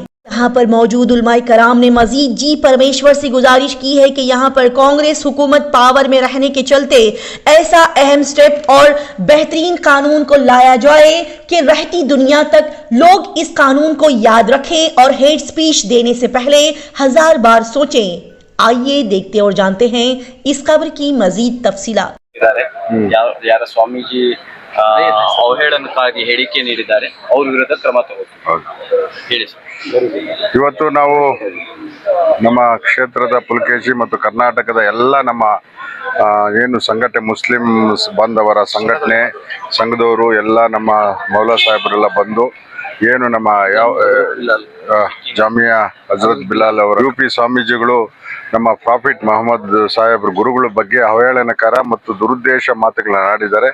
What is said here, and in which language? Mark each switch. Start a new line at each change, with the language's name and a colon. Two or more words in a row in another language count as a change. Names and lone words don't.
Urdu: یہاں پر موجود علمائے کرام نے مجید جی پرمیشور سے گزارش کی ہے کہ یہاں پر کانگریس حکومت پاور میں رہنے کے چلتے ایسا اہم اسٹیپ اور بہترین قانون کو لایا جائے کہ رہتی دنیا تک لوگ اس قانون کو یاد رکھیں اور
English: hate speech
Urdu: دینے سے پہلے 1000 بار سوچیں. آئیے دیکھتے اور جانتے ہیں اس خبر کی مزید تفصیلات.
Kannada: ಯಾರ ಸ್ವಾಮೀಜಿ ಅವಹೇಳನಕಾರಿ ಹೇಳಿಕೆ ನೀಡಿದ್ದಾರೆ, ಅವ್ರ ವಿರುದ್ಧ ಕ್ರಮ ತಗೋತೀವಿ ಹೇಳಿ ಸರ್. ಇವತ್ತು ನಾವು ನಮ್ಮ ಕ್ಷೇತ್ರದ ಪುಲಕೇಶಿ ಮತ್ತು ಕರ್ನಾಟಕದ ಎಲ್ಲ ನಮ್ಮ ಏನು ಸಂಘಟನೆ, ಮುಸ್ಲಿಂ ಬಾಂಧವರ ಸಂಘಟನೆ ಸಂಘದವರು ಎಲ್ಲ ನಮ್ಮ ಮೌಲಾ ಸಾಹೇಬರೆಲ್ಲ ಬಂದು ಏನು ನಮ್ಮ ಜಾಮಿಯಾ ಹಜರತ್ ಬಿಲಾಲ್ ಅವರ UP ಸ್ವಾಮೀಜಿಗಳು ನಮ್ಮ ಪ್ರಾಫಿಟ್ ಮೊಹಮ್ಮದ್ ಸಾಹೇಬ್ರ ಗುರುಗಳ ಬಗ್ಗೆ ಅವಹೇಳನಕಾರ ಮತ್ತು ದುರುದ್ದೇಶ ಮಾತುಗಳನ್ನ ಆಡಿದ್ದಾರೆ.